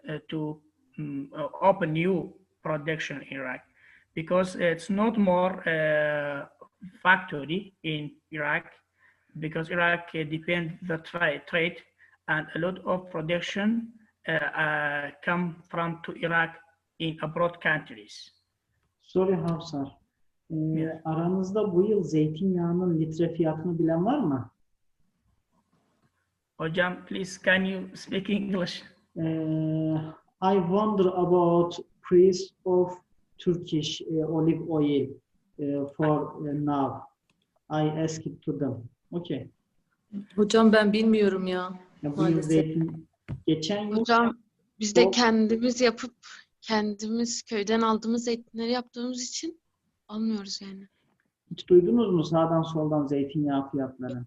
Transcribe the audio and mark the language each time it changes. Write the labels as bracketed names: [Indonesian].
[English] to open new production in Iraq, because it's not more factory in Iraq, because Iraq depend the trade, and a lot of production come from to Iraq in abroad countries. [Turkish] Sorry Hafsar, aranızda bu yıl zeytinyağının litre fiyatını bilen var mı? [English] Hocam, please can you speak English? I wonder about price of Turkish olive oil for now. I asked to them. Okay. [Turkish] Hocam ben bilmiyorum ya. Ya bu yıl zeytin geçen yıl Hocam biz de Yok. kendimiz yapıp kendimiz köyden aldığımız zeytinleri yaptığımız için almıyoruz yani. hiç duydunuz mu sağdan soldan zeytinyağı fiyatları?